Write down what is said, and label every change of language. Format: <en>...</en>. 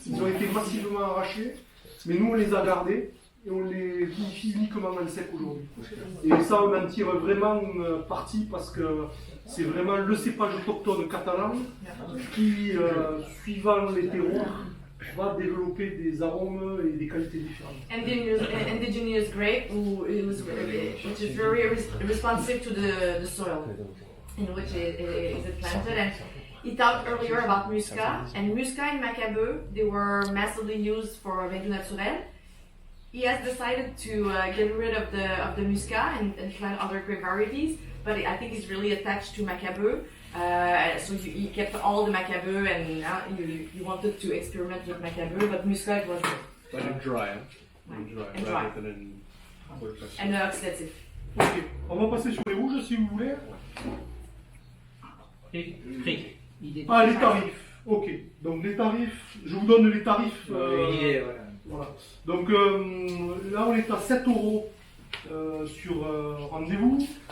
<fr>Ils ont été massivement arrachés, mais nous on les a gardés et on les vinifie uniquement en sec aujourd'hui. Et ça, on en tire vraiment parti parce que c'est vraiment le cépage autochtone catalan qui, suivant les terroirs, va développer des arômes et des qualités différentes.</fr> <en>Indigenous grape, which is very responsive to the soil in which it is planted. And he talked earlier about Muscat, and Muscat and Macabeu, they were massively used for Ventoux Naturel. He has decided to get rid of the Muscat and plant other grape varieties, but I think he's really attached to Macabeu. So he kept all the Macabeu, and he wanted to experiment with Macabeu, but Muscat was But in dry, hein? In dry, And rather dry. than in and oxidative.</en> <fr>Ok, on va passer sur les rouges si vous voulez. Prix. Ah, les tarifs. Ok, donc les tarifs, je vous donne les tarifs. Voilà. Donc là, on est à 7 € sur rendez-vous.</fr>